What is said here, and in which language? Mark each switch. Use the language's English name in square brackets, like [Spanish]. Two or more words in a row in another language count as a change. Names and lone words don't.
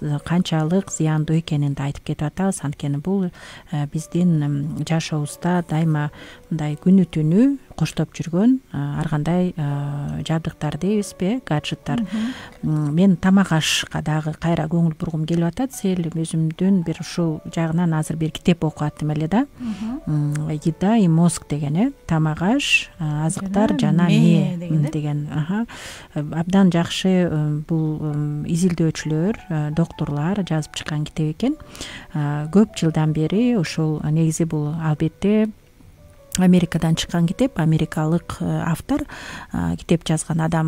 [Kyrgyz] Канчалык зыяндуу экенин да айтып кетип атабыз. Анткени бул биздин жашообузда дайыма мындай күнү түнү коштоп жүргөн ар кандай жабдыктар дейбизби, гаджеттер. Мен тамак ашка дагы кайра көңүл бургум келип атат. Себеби өзүмдүн бир ушул жагынан азыр бир китеп окуп аттым эле да. [Russian] Еда и мозг [Kyrgyz] деген, тамак аш, азыктар жана мээ деген. Абдан жакшы бул изилдөөчүлөр, доктурлар жазып чыккан китеп экен. Көп жылдан бери ушул негизи бул албетте Америкадан чыккан китеп, америкалык автор китеп жазган адам.